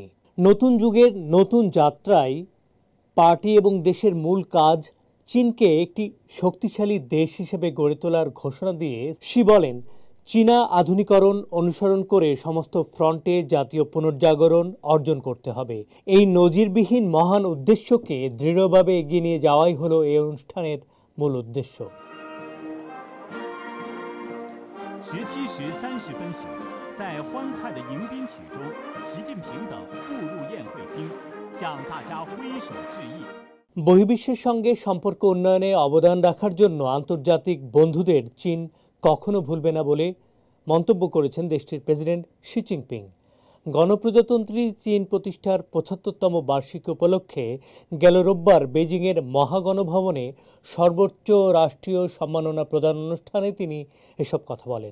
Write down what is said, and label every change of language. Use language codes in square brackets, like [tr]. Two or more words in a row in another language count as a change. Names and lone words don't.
[bn] নতুন যুগের নতুন যাত্রায় পার্টি এবং দেশের মূল কাজ চীনকে একটি শক্তিশালী দেশ হিসেবে গড়ে তোলার ঘোষণা দিয়ে শি বলেন, চীনা আধুনিকরণ অনুসরণ করে সমস্ত ফ্রন্টে জাতীয় পুনর্জাগরণ অর্জন করতে হবে। এই নজিরবিহীন মহান উদ্দেশ্যকে দৃঢ়ভাবে এগিয়ে নিয়ে যাওয়াই হলো এই অনুষ্ঠানের মূল উদ্দেশ্য। [zh] 17时30分许，在欢快的迎宾曲中，习近平等步入宴会厅，向大家挥手致意。 [bn] বহির্বিশ্বের সঙ্গে সম্পর্ক উন্নয়নে অবদান রাখার জন্য আন্তর্জাতিক বন্ধুদের চীন কখনো ভুলবে না বলে মন্তব্য করেছেন দেশটির প্রেসিডেন্ট শি জিনপিং। গণপ্রজাতন্ত্রী চীন প্রতিষ্ঠার ৭৫তম বার্ষিকী উপলক্ষে গেল রোববার বেইজিংয়ের মহাগণভবনে সর্বোচ্চ রাষ্ট্রীয় সম্মাননা প্রদান অনুষ্ঠানে তিনি এসব কথা বলেন।